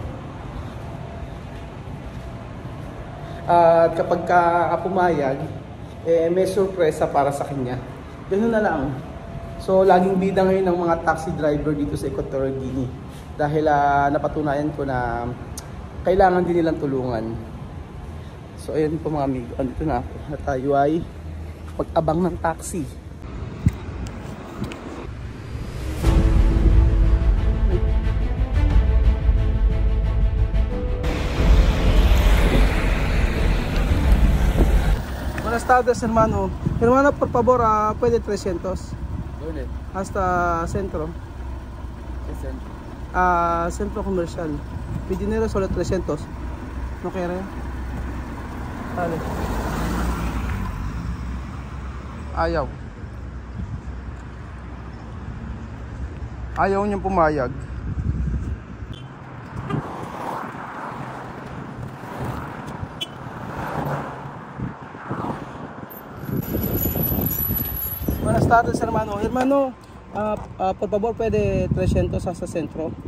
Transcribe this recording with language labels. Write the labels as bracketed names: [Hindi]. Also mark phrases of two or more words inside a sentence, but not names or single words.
[Filipino] At kapag pumayag, may sorpresa para sa kanya. Ganun na lang. So laging bida ngayon ng mga [English] taxi driver [Filipino] dito sa Equatorial Guinea. Dahil napatunayan ko na kailangan din nilang tulungan. So ayun po mga amigo, andito na ako. At tayo ay pag-abang ng taxi. [Spanish] Buenas tardes, hermano. Hermano, por favor, ¿puede 300? ¿Dónde? Hasta centro. ¿Qué centro? Centro comercial. Mi dinero solo 300. ¿No quiere? Dale. [Filipino] Ayaw. Ayaw niyang pumayag. [Spanish] Buenas tardes, hermano. Hermano, por favor, ¿puede 300 hasta centro?